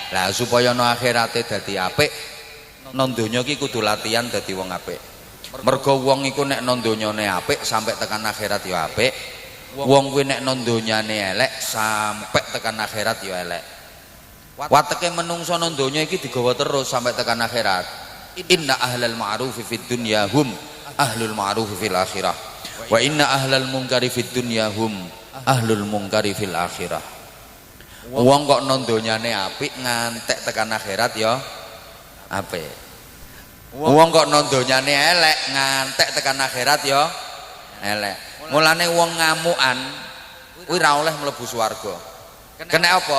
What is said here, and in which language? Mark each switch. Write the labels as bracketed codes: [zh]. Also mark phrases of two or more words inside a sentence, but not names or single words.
[jv] Lah supaya no akhirate dadi apik, nang donya iki kudu latihan dadi wong apik. Mergo wong iku nek nang donyane apik sampai tekan akhirat ya apik. Wong kuwi nek nang donyane elek sampai tekan akhirat ya elek. Wateke menungso nang donya iki digawa terus sampai tekan akhirat. [ar] إن أهل المعروف في الدنيا هم أهل المعروف في الآخرة. وإن أهل المنكر في الدنيا هم أهل المنكر في الآخرة. [jv] Wong kok nang donyane apik ngantek tekan akhirat ya apik. Wong kok nang donyane elek ngantek tekan akhirat ya elek. Mulane wong ngamukan kuwi ra oleh mlebu swarga. Kena apa?